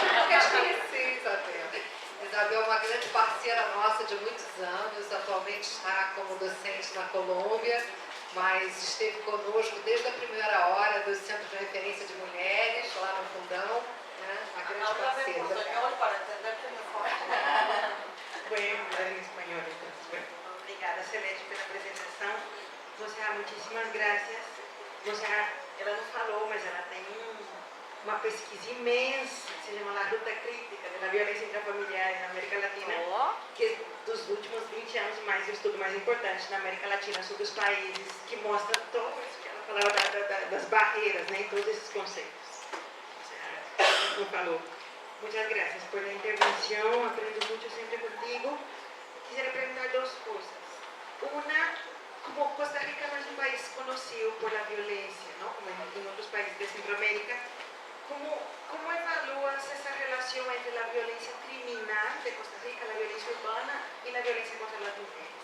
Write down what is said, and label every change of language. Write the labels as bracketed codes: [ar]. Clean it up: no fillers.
[pt] Eu esqueci, Isabel. Isabel é uma grande parceira nossa de muitos anos, atualmente está como docente na Colômbia, mas esteve conosco desde a primeira hora do Centro de Referência de Mulheres, lá no Fundão, né? Uma grande parceira. [es] Para entender mejor. Bueno, en español entonces. [pt] Obrigada, Celeste, pela apresentação. Muitíssimas graças. Ela não falou, mas ela tem uma pesquisa imensa, que se chama La Ruta Crítica da Violência Intrafamiliar na América Latina, que é dos últimos 20 anos mais o estudo mais importante na América Latina sobre os países, que mostra todo isso que ela falava das barreiras, né, em todos esses conceitos. Não falou. [es] Muchas gracias por la intervención, aprendo mucho siempre contigo. Quisiera preguntar dos cosas. Una, como Costa Rica no es un país conocido por la violencia, ¿no? Como en otros países de Centroamérica, ¿cómo evalúas esa relación entre la violencia criminal de Costa Rica, la violencia urbana y la violencia contra las mujeres?